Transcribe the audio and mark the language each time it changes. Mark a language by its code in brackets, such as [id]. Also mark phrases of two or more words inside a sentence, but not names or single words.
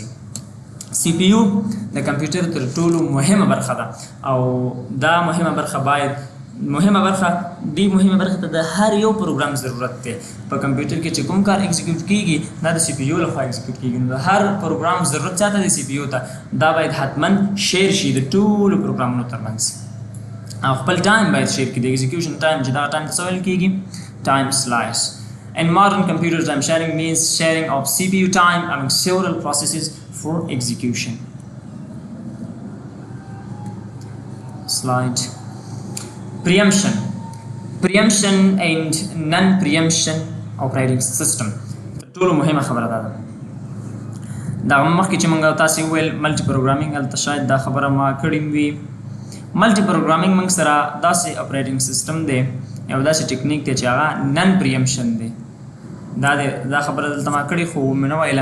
[ps] CPU د کمپیوټر تر ټولو مهمه برخه ده او دا مهمه برخه ته د هر یو پروګرام ضرورت دی. په کمپیوټر کې چې کوم کار ایگزیکیوټ کېږي دا د CPU لخوا ایگزیکیوټ کېږي. نو د هر پروګرام ضرورت چاته دی CPU ته دا باید حتما شیر شي د ټولو پروګرامونو ترمنځ او خپل ټایم باید شیر کړي د [en] execution time [ps] چې دا ټایم ته څه ویل کېږي [en] time slice. In modern computer time sharing means sharing of CPU time among several processes for execution. Slide. Preemption and non-preemption operating system. [ps] ټولو مهمه خبره ده. دا مخکې چې موږ تاسو ویل [en] multi programming [ps] هلته شاید دا خبره ما کړې وي. [en] multi programming [ps] موږ سره داسې [en] operating system [ps] دی یو داسې ټیکنیک دی چې هغه [en] non preemption [ps] دی. دا خبره دلته ما کړې خو مې نه ویله.